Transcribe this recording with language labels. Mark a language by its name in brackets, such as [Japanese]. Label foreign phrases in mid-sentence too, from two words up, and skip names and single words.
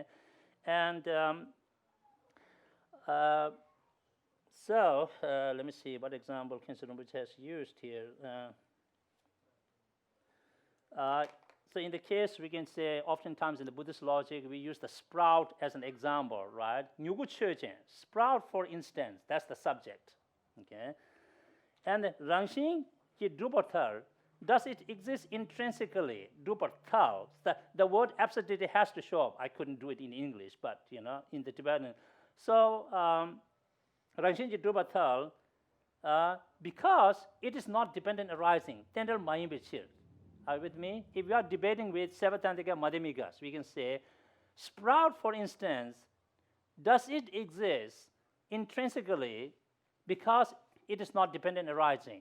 [English] And let me see what example Khensur Rinpoche has used here. So in the case, we can say, oftentimes in the Buddhist logic, we use the sprout as an example, right? [Tibetan] མྱུ་གུ་ཆོས་ཅན, [English] sprout, for instance, that's the subject, okay? [Tibetan] And རང་བཞིན་གྱིས་གྲུབ་པ་ཐལ, [English] does it exist intrinsically? Dupathal, the word absurdity has to show up. I couldn't do it in English, but, in the Tibetan. So, [Tibetan] རང་བཞིན་གྱིས་གྲུབ་པ་ཐལ, [English] because it is not dependent arising, [Tibetan] རྟེན་འབྲེལ་མ་ཡིན་པའི་ཕྱིར. [English] Are you with me? If we are debating with Sevatantika Madhyamikas, we can say, sprout, for instance, does it exist intrinsically because it is not dependent arising?